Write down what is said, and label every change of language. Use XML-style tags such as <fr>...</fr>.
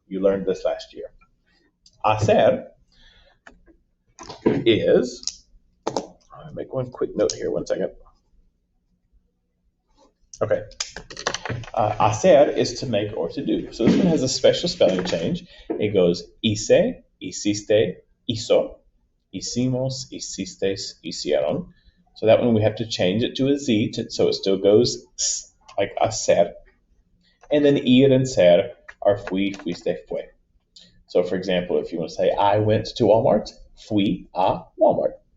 <en>You learned this last year. Hacer is, I'll make one quick note here, 1 second. Okay. Hacer is to make or to do. So this one has a special spelling change. It goes</en> <es>hice, hiciste, hizo, hicimos, hicistes, hicieron.</es> <en>So that one we have to change it to a Z, so it still goes like hacer. And then ir and ser are fui, fuiste, fue. So for example, if you want to say, I went to Walmart,</en> <es>fui a Walmart.</es>